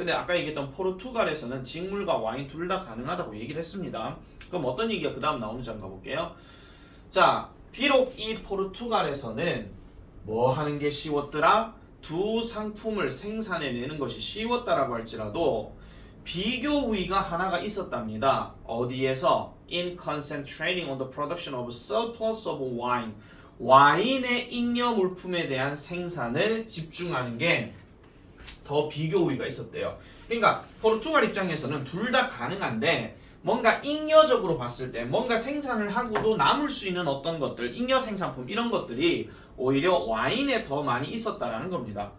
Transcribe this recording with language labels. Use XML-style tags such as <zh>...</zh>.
<ko>근데 아까 얘기했던 포르투갈에서는 직물과 와인 둘 다 가능하다고 얘기를 했습니다. 그럼 어떤 얘기가 그 다음 나오는지 한번 가볼게요. 자, 비록 이 포르투갈에서는 뭐 하는 게 쉬웠더라? 두 상품을 생산해내는 것이 쉬웠다라고 할지라도 비교 우위가 하나가 있었답니다. 어디에서?</ko> <en>In concentrating on the production of surplus of wine.</en> <ko>와인의 잉여 물품에 대한 생산을 집중하는 게 더 비교 우위가 있었대요. 그러니까 포르투갈 입장에서는 둘 다 가능한데 뭔가 잉여적으로 봤을 때 뭔가 생산을 하고도 남을 수 있는 어떤 것들, 잉여 생산품 이런 것들이 오히려 와인에 더 많이 있었다라는 겁니다.</ko>